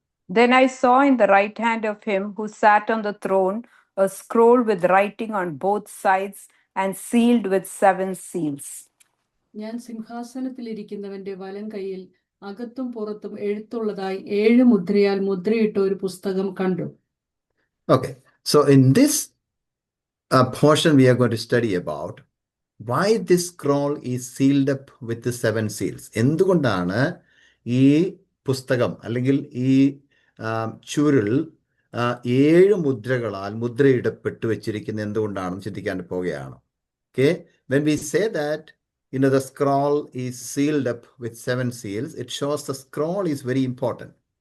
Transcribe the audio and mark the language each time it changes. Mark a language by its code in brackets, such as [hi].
[en] Then I saw in the right hand of him who sat on the throne a scroll with writing on both sides and sealed with 7 seals. [ml] ഞാൻ സിംഹാസനത്തിലിരിക്കുന്നവന്റെ വലം കൈയിൽ അകത്തും പുറത്തും എഴുത്തുള്ളതായി 7 മുദ്രയാൽ മുദ്രയിട്ട ഒരു പുസ്തകം കണ്ടു. [en] Okay, so in this portion we are going to study about why this scroll is sealed up with the 7 seals. [ml] എന്തുകൊണ്ടാണ് ഈ പുസ്തകം അല്ലെങ്കിൽ ഈ ചുരുൾ 7 മുദ്രകളാൽ മുദ്രയിടപ്പെട്ടു വെച്ചിരിക്കുന്നത് എന്തുകൊണ്ടാണെന്ന് ചിന്തിക്കാൻ പോവുകയാണ്. [en] Okay, when we say that the scroll is sealed up with 7 seals, it shows the scroll is very important.